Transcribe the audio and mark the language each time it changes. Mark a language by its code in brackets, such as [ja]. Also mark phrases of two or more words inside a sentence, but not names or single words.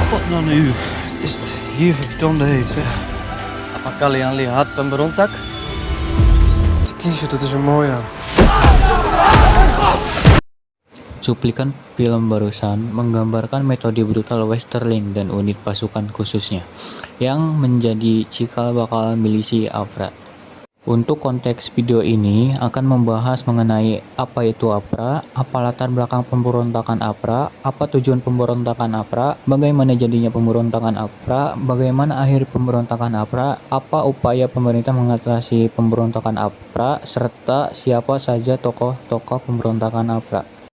[nl] Nou nu, is het hier verdomde heet zeg. [id] Apa kalian lihat pemberontak? [nl] Te kiezen, dat is er mooi aan. [id] Cuplikan film barusan menggambarkan metode brutal Westerling dan unit pasukan khususnya yang menjadi cikal bakal milisi APRA. Untuk konteks video ini akan membahas mengenai apa itu APRA, apa latar belakang pemberontakan APRA, apa tujuan pemberontakan APRA, bagaimana jadinya pemberontakan APRA, bagaimana akhir pemberontakan APRA, apa upaya pemerintah mengatasi pemberontakan APRA, serta siapa saja tokoh-tokoh pemberontakan APRA.